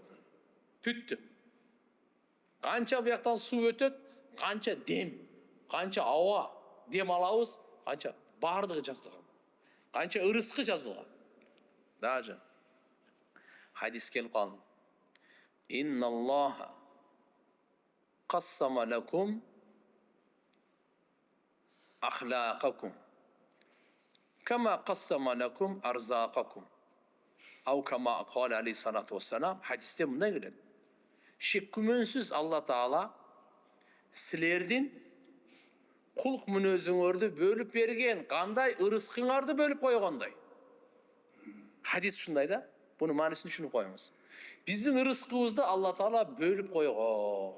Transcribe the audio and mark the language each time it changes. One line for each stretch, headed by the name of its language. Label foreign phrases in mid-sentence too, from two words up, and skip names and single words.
Kyrgyz: Бүттү. Канча бияктан суу өтөт, канча дем, канча аба дем алабыз, канча бардыгы жазылган. Канча ырыскы жазылган. Даже хадис келип калды.
Arabic: إن الله قسم لكم أخلاقكم كما قسم لكم أرزاقكم. أو كما قال عليه الصلاة والسلام.
Kyrgyz: Хадисте мындай келет. Шек күмөнсүз Алла Таала силердин кулк мүнөзүңөрдү бөлүп берген, кандай ырыскыңарды бөлүп койгондой. Хадис ушундай да. Буну маанисин түшүнүп коюңуз. Биздин ырыскыбызды Алла Таала бөлүп койгон.